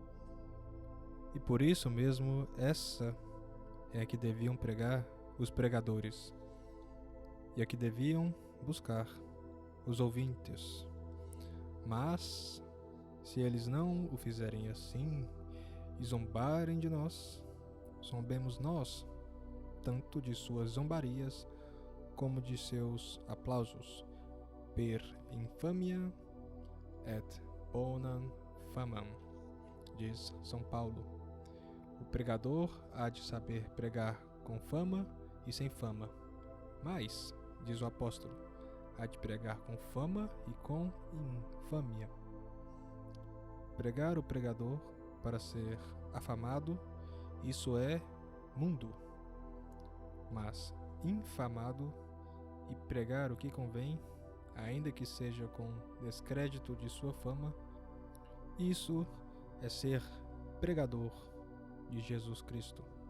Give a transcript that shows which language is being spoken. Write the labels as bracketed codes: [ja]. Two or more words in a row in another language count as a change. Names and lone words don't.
[pt] E por isso mesmo, essa é a que deviam pregar os pregadores, e a que deviam buscar os ouvintes. Mas, se eles não o fizerem assim e zombarem de nós, zombemos nós, tanto de suas zombarias como de seus aplausos, [la] per infamia et bonam famam, [pt] diz São Paulo. O pregador há de saber pregar com fama e sem fama, mas, diz o apóstolo, há de pregar com fama e com infâmia. Pregar o pregador para ser afamado, isso é mundo, mas infamado e pregar o que convém, ainda que seja com descrédito de sua fama, isso é ser pregador de Jesus Cristo.